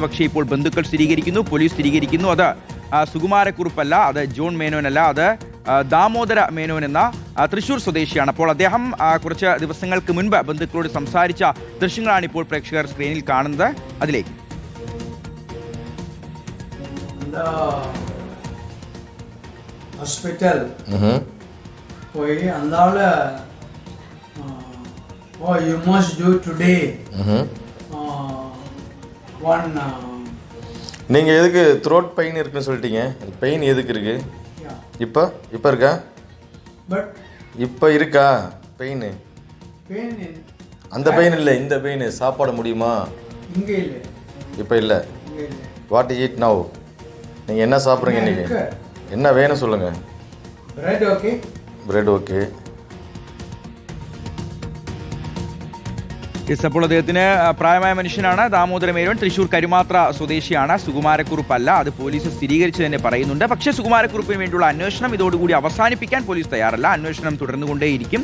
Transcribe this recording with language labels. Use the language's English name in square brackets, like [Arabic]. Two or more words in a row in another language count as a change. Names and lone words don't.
[Malayalam] പക്ഷേ ഇപ്പോൾ ബന്ധുക്കൾ സ്ഥിരീകരിക്കുന്നു, പോലീസ് സ്ഥിരീകരിക്കുന്നു, അത് സുകുമാരക്കുറുപ്പല്ല, അത് ജോൺ മേനോനല്ല, അത് ദാമോദര മേനോൻ എന്ന തൃശ്ശൂർ സ്വദേശിയാണ്. അപ്പോൾ അദ്ദേഹം കുറച്ച് ദിവസങ്ങൾക്ക് മുൻപ് ബന്ധുക്കളോട് സംസാരിച്ച ദൃശ്യങ്ങളാണ് ഇപ്പോൾ പ്രേക്ഷകർ സ്ക്രീനിൽ കാണുന്നത്. അതിലേക്ക് ഹോസ്പിറ്റൽ പോയി അന്നാള് [English] you must do today one [Tamil] நீங்கள் எதுக்கு [English] throat pain [Tamil] இருக்குன்னு சொல்லிட்டீங்க, பெயின் எதுக்கு இருக்கு? இப்போ இருக்கா? பட் இப்போ இருக்கா பெயின்? அந்த பெயின் இல்லை, இந்த பெயின். சாப்பாடு முடியுமா? இங்கே இல்லை, இப்போ இல்லை. [English] what eat now? [Tamil] நீங்கள் என்ன சாப்பிட்றீங்க இன்றைக்கி? என்ன வேணும் சொல்லுங்கள். [English] bread okay. bread okay. [Malayalam] അപ്പോൾ അദ്ദേഹത്തിന് പ്രായമായ മനുഷ്യനാണ്. ദാമോദര മേനോൻ തൃശ്ശൂർ കരുമാത്ര സ്വദേശിയാണ്. സുകുമാരക്കുറുപ്പല്ല, അത് പോലീസ് സ്ഥിരീകരിച്ച് തന്നെ പറയുന്നുണ്ട്. പക്ഷേ സുകുമാരക്കുറുപ്പിന് വേണ്ടിയുള്ള അന്വേഷണം ഇതോടുകൂടി അവസാനിപ്പിക്കാൻ പോലീസ് തയ്യാറല്ല. അന്വേഷണം തുടർന്നുകൊണ്ടേയിരിക്കും.